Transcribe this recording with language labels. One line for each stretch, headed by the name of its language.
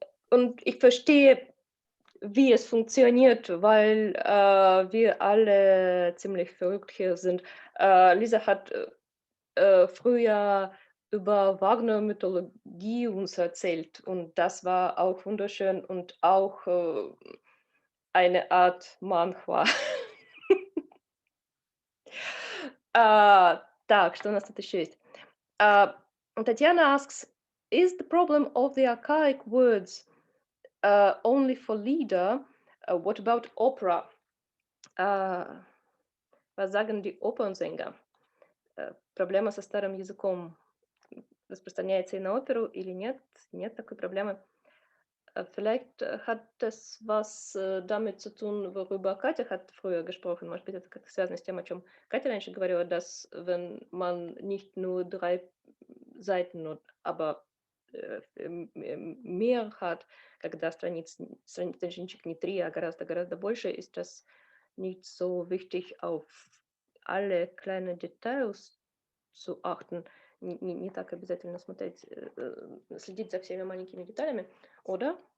German: Und ich verstehe, wie es funktioniert, weil wir alle ziemlich verrückt hier sind. Lisa hat früher über Wagner-Mythologie uns erzählt und das war auch wunderschön und auch eine Art Manhwa.
Russian: Так, что у нас тут еще есть?
English: Tatiana asks, is the problem of the archaic words only for Lieder? What about opera?
German: Was sagen die Opernsänger?
Russian: Проблема со старым языком распространяется и на оперу или нет? Нет такой проблемы.
German: Vielleicht hat das was damit zu tun, worüber Katja hat früher gesprochen.
Russian: Может быть, это как-то связано с тем, о чем Katja раньше говорила,
German: dass wenn man nicht nur 3 Seiten, aber mehr hat,
Russian: когда страничек не 3, а гораздо больше,
German: ist das nicht so wichtig, auf alle kleine Details zu achten.
Russian: Не так обязательно смотреть, следить за всеми маленькими деталями, oder?